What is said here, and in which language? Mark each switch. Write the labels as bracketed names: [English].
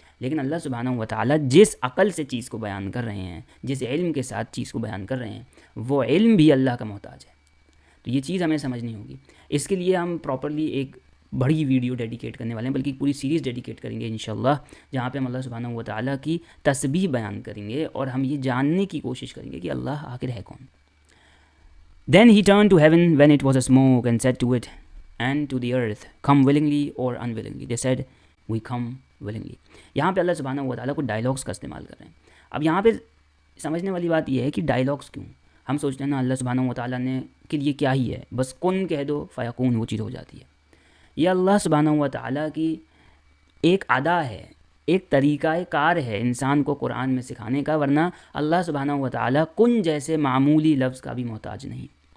[Urdu] لیکن اللہ سبحانہ و تعالیٰ جس عقل سے چیز کو بیان کر رہے ہیں، جس علم کے ساتھ چیز کو بیان کر رہے ہیں، وہ علم بھی اللہ کا محتاج ہے. تو یہ چیز ہمیں سمجھنی ہوگی. اس کے لیے ہم پراپرلی ایک بڑی ویڈیو ڈیڈیکیٹ کرنے والے ہیں، بلکہ پوری سیریز ڈیڈیکیٹ کریں گے انشاءاللہ، جہاں پہ ہم اللہ سبحانہ و تعالیٰ کی تسبیح بیان کریں گے اور ہم یہ جاننے کی کوشش کریں گے کہ اللہ آخر ہے کون. [English] Then he turned to heaven when it was a smoke and said to it and to the earth, come willingly or unwillingly. They said, we come willingly. [Urdu] یہاں پہ اللہ سبحانہ و تعالیٰ کو ڈائلاگس کا استعمال کر رہے ہیں. اب یہاں پہ سمجھنے والی بات یہ ہے کہ ڈائلاگس کیوں؟ ہم سوچتے ہیں نا اللہ سبحانہ و تعالیٰ نے کے لیے کیا ہی ہے، بس کن کہہ دو فیکون، وہ چیز ہو جاتی ہے. یہ اللہ سبحانہ و تعالیٰ کی ایک ادا ہے، ایک طریقہ کار ہے انسان کو قرآن میں سکھانے کا، ورنہ اللہ سبحانہ و تعالیٰ کن جیسے معمولی لفظ کا بھی محتاج نہیں.